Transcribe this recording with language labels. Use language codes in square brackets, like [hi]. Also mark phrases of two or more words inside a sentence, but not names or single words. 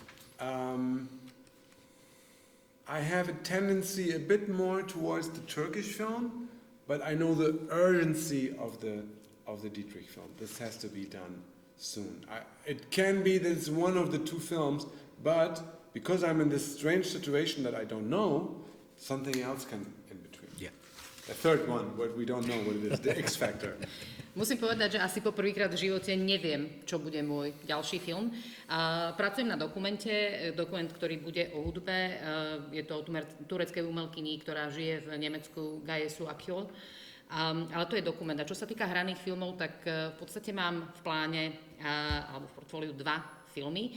[en] I have a tendency a bit more towards the Turkish film, but I know the urgency of the Dietrich film. This has to be done soon. It can be that it's one of the two films, but because I'm in this strange situation that I don't know, something else can in between. Yeah. The third one, what we don't know what it is, the X Factor. [sk] Musím povedať, že asi po prvýkrát v živote neviem, čo bude môj ďalší film. Pracujem na dokument, ktorý bude o hudbe. Je to o tureckej umelkyni, ktorá žije v Nemecku, Gaye Su Akyol. Ale to je dokument. A čo sa týka hraných filmov, tak v podstate mám v pláne, alebo v portfóliu 2 filmy.